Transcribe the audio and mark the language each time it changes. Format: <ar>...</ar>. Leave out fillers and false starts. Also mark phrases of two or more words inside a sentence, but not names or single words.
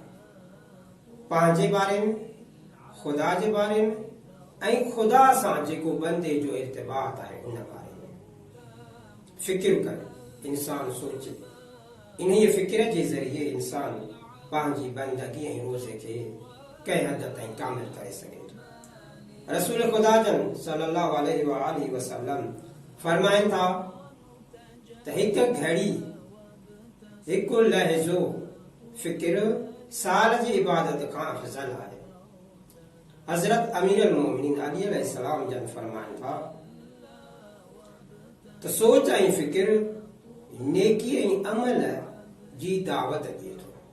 <sd>पंहिंजे बारे में, ख़ुदा जे बारे में ऐं ख़ुदा सां जेको बंदे जो इर्तिबात आहे उन बारे में फ़िक्र करे इंसान सोचे। इन फ़िक्र जे ज़रिए इंसान पंहिंजी बंदगी ऐं रोज़े खे कंहिं हद ताईं कामिल करे सघे थो। रसूल ख़ुदा जन</sd> <ar>صلى الله عليه وآله وسلم</ar> <sd>फरमाइनि था त हिकु घड़ी, हिकु लहज़ो फ़िक्र साल जी इबादत खां अफ़ज़ल आहे। हज़रत अमीरुल मोमिनीन अली अलैहिस्सलाम जन फरमाइनि था त सोच ऐं फ़िक्र नेकी ऐं अमल जी दावत ॾिए थो।</sd>